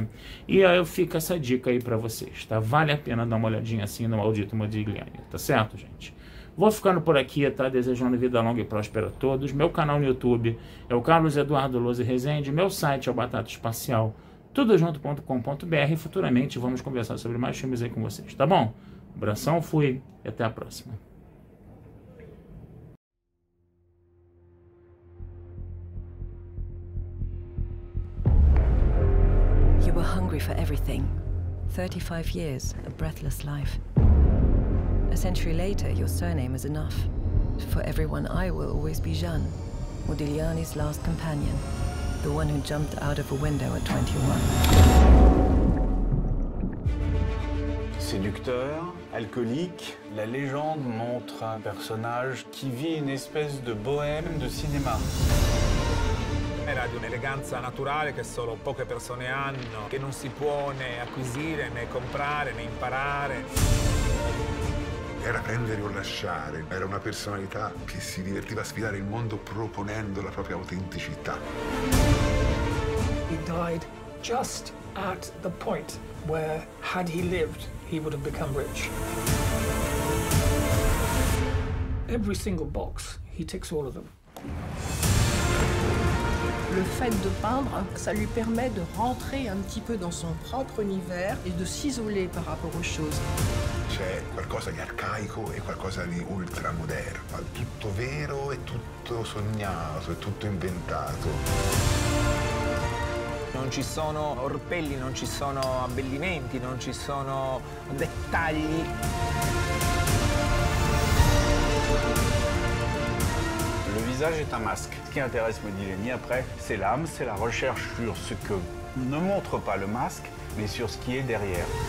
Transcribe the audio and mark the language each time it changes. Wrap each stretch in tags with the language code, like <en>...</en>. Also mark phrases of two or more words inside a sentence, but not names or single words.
<pt>E aí fica essa dica aí para vocês, tá? Vale a pena dar uma olhadinha assim no Maldito Modigliani, tá certo, gente? Vou ficando por aqui, tá? Desejando vida longa e próspera a todos. Meu canal no YouTube é o Carlos Eduardo Lousa Rezende. Meu site é o Batata Espacial, tudojunto.com.br. E futuramente vamos conversar sobre mais filmes aí com vocês, tá bom? Abração, fui e até a próxima.</pt> <en>You were hungry for everything. 35 years, a breathless life. A century later, your surname is enough. For everyone, I will always be Jeanne, Modigliani's last companion, the one who jumped out of a window at 21.</en> <fr>Séducteur, alcoolique, la légende montre un personnage qui vit une espèce de bohème de cinéma.</fr> <it>Era di un'eleganza naturale che solo poche persone hanno, che non si può né acquisire, né comprare, né imparare. Era prendere o lasciare, era una personalità che si divertiva a sfidare il mondo proponendo la propria autenticità.</it> <en>He died just at the point where, had he lived, he would have become rich. Every single box, he ticks all of them.</en> <fr>Le fait de peindre, ça lui permet de rentrer un petit peu dans son propre univers et de s'isoler par rapport aux choses.</fr> <it>C'è qualcosa di arcaico e qualcosa di ultramoderno. È tutto vero, è tutto sognato, è tutto inventato. Non ci sono orpelli, non ci sono abbellimenti, non ci sono dettagli.</it> <fr>Le visage est un masque. Ce qui intéresse Modigliani après, c'est l'âme, c'est la recherche sur ce que ne montre pas le masque, mais sur ce qui est derrière.</fr>